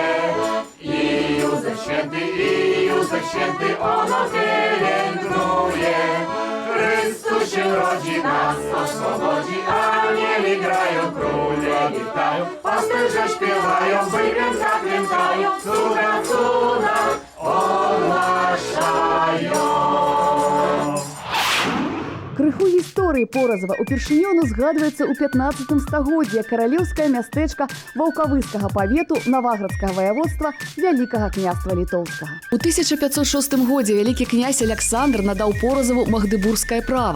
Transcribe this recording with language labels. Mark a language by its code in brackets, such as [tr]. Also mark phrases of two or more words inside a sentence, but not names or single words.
[pl] I Józef święty ono pielęgnuje. Chrystus się rodzi, nas oswobodzi, anieli grają, króle witają, pasterze śpiewają, wydźwięka krętają, cuda, cuda ogłaszają. [be] Крыху гісторыі Поразава упершыню узгадваецца ў 15 стагоддзі каралеўскае мястэчка ваўкавыскага павету Наваградскага ваяводства Вялікага княства літоўскага. У 1506 годзе вялікі князь Аляксандр надаў Поразаву магдыбургскае права.